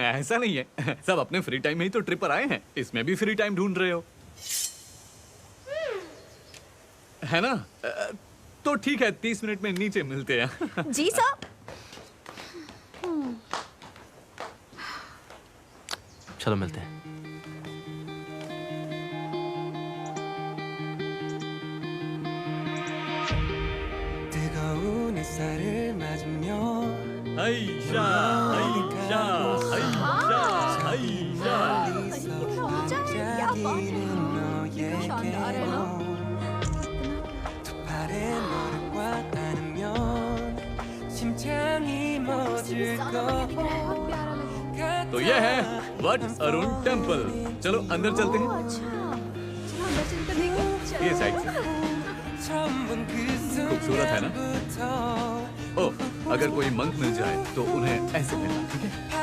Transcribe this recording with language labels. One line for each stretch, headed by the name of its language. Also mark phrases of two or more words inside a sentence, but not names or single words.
Hindi: ऐसा नहीं है, सब अपने
English: free time
Hindi: में ही तो ट्रिप पर आए हैं। इसमें भी
English: free time
Hindi: ढूंढ रहे हो, है ना? तो ठीक है, 30 मिनट में नीचे मिलते हैं। जी साहब। चलो मिलते हैं।
Korean: 뜨거운 햇살을 맞으며 하이샤, 하이샤, 하이샤, 하이샤. 반짝이는 너에게 두 팔에 너를 꽉 안으면 심장이 멎을 것
Hindi: तो ये है वट अरुण टेम्पल। चलो अंदर चलते हैं। ये साइड से। खूबसूरत है ना? ओह, अगर कोई मंक मिल जाए तो उन्हें ऐसे कहना, ठीक है?